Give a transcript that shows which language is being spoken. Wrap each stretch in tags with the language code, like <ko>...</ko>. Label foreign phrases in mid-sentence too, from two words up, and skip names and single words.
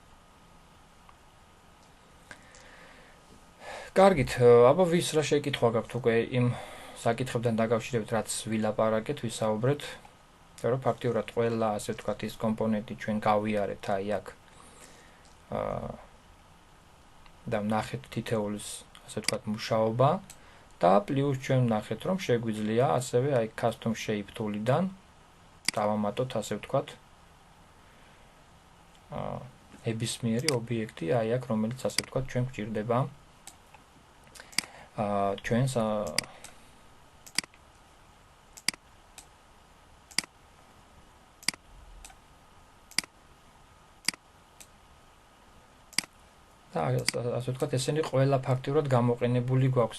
<ka>კარგით, აბა ვის რა შეკითხვა გაქვთ უკვე იმ საკითხებთან დაკავშირებით, რაც ვილაპარაკეთ, ვისაუბრეთ, რომ ფაქტიურად ყველა, ასე ვთქვათ, ის კომპონენტი ჩვენ გავიარეთ აი აქ. და ვნახეთ თითოეულის, ასე ვთქვათ, მუშაობა და პლუს ჩვენ ვნახეთ, რომ შეგვიძლია ასევე აი</ka> <en>custom shape tool-</en> <ka>იდან დავამატოთ, ასე ვთქვათ, ნებისმიერი ობიექტი აი აქ, რომელიც ასე ვთქვათ, ჩვენ გვჭირდება ჩვენს და ასე ვთქვათ, ესენი ყველა ფაქტიურად გამოყენებული გვაქვს.</ka>